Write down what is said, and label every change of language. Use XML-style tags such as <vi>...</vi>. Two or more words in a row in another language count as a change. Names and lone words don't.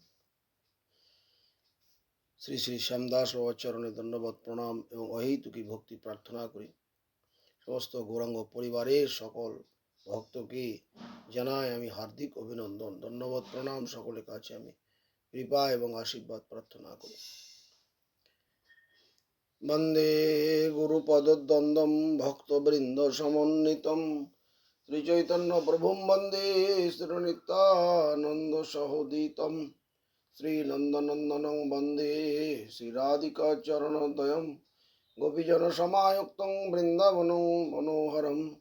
<bn>শ্রী শ্রী শ্যামদাস বাবার চরণে ধন্যবাদ প্রণাম এবং অহেতুকী ভক্তি প্রার্থনা করি। সমস্ত গৌরাঙ্গ পরিবারের সকল ভক্তকে জানাই আমি হার্দিক অভিনন্দন, ধন্যবাদ প্রণাম। সকলের কাছে আমি কৃপা এবং আশীর্বাদ প্রার্থনা করি।</bn> <sa>বন্দে গুরুপদদ্বন্দ্বম ভক্তবৃন্দ সমন্বিতম শ্রীচৈতন্য প্রভুম বন্দে শ্রীনিত্যানন্দ সহোদিতম শ্রীনন্দনন্দনং বন্দে শ্রীরাধিকা চরণদ্বয়ম গোপীজন সমায়ুক্তং বৃন্দাবনং মনোহরম</sa>